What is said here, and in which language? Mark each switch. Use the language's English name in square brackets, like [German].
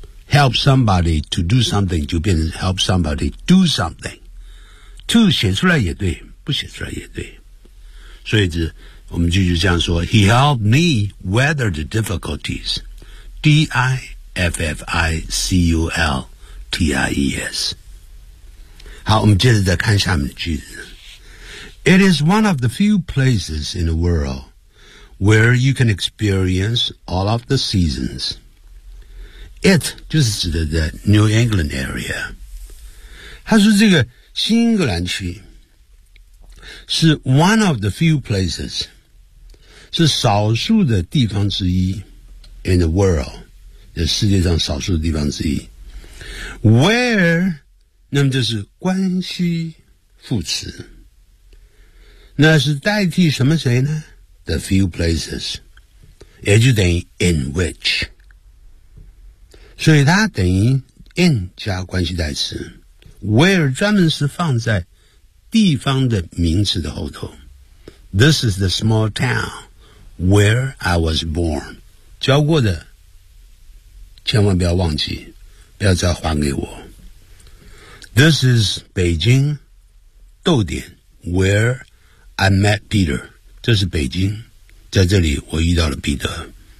[English] Help somebody to do something 就变成 help somebody do something To 写出来也对不写出来也对所以这我们继续这样说 He helped me weather the difficulties D-I-F-F-I-C-U-L-T-I-E-S [Chinese] 好，我们接着再看下面的句子。 [English] It is one of the few places in the world where you can experience all of the seasons. [Chinese] It 就是指的在 New England area。他说这个新英格兰区是 one of the few places，是少数的地方之一 in the world，是世界上少数的地方之一。 Where， 那么就是关系副词，那是代替什么谁呢？ The few places，也就等于 in which，所以它等于 in 加关系代词。 Where 专门是放在地方的名词的后头。 [English] This is the small town where I was born。 [Chinese] 教过的，千万不要忘记，不要再还给我。 [English] This is 北京，逗点 where I met Peter。 [Chinese] 这是北京，在这里我遇到了彼得。